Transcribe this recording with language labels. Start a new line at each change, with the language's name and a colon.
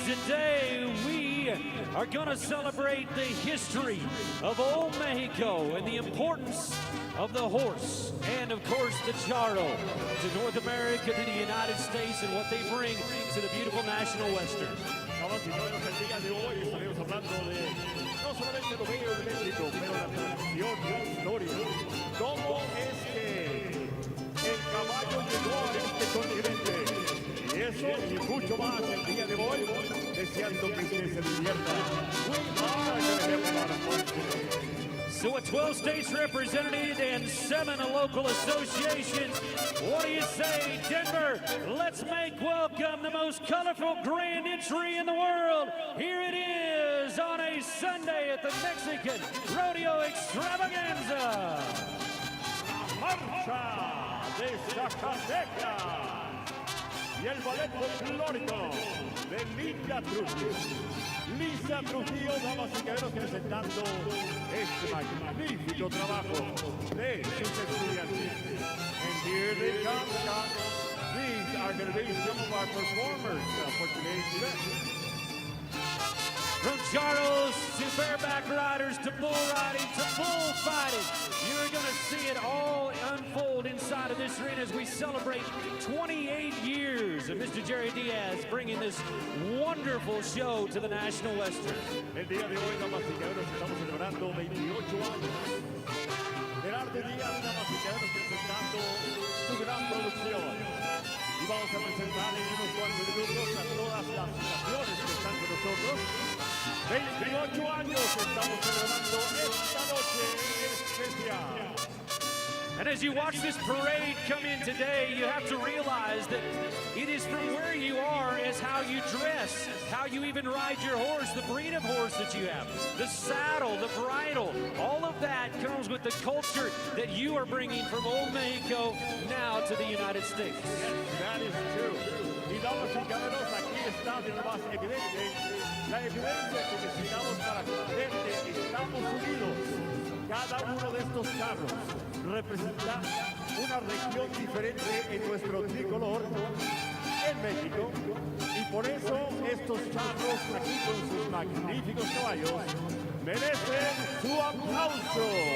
English: Today we are going to celebrate the history of old Mexico and the importance of the horse and, of course, the charro to North America, to the United States, and what they bring to the beautiful National Western.
Spanish: Damas y caballeros, el día de hoy estaremos hablando de no solamente lo bello de México, pero la tradición, la historia. ¿Cómo es que el caballo llegó a este continente? Y eso y mucho más el día de hoy, deseando que usted se divierta.
English: We are going to have a lot of fun today. So with 12 states represented and 7 local associations, what do you say, Denver? Let's make welcome the most colorful grand entry in the world. Here it is on a Sunday at the Mexican Rodeo Extravaganza.
Spanish: Marcha de Zacatecas. y el ballet folclórico de Lisa Trujillo. Lisa Trujillo, damas y caballeros, presentando este magnífico trabajo de sus estudiantes.
English: And here they come, Scott. These are going to be some of our performers for today's event. From Charles to bareback riders to bull riding to bullfighting, you're going to see it all unfold inside of this arena as we celebrate 28 years of Mr. Jerry Diaz bringing this wonderful show to the National Western.
Spanish: El día de hoy, damas y caballeros, estamos celebrando 28 años. Gerardo Díaz, damas y caballeros, presentando su gran producción. Y vamos a presentar en unos cuantos minutos a todas las naciones que están con nosotros. 28 años estamos celebrando esta noche especial.
English: And as you watch this parade come in today, you have to realize that it is from where you are as how you dress, how you even ride your horse, the breed of horse that you have, the saddle, the bridle, all of that comes with the culture that you are bringing from Old Mexico now to the United States. Yes, that is true.
Spanish: Y damas y caballeros, aquí está de lo más evidente, la evidencia que necesitamos para ver que estamos unidos. Cada uno de estos carros representa una región diferente en nuestro tricolor en México, y por eso estos charros aquí con sus magníficos caballos merecen su aplauso.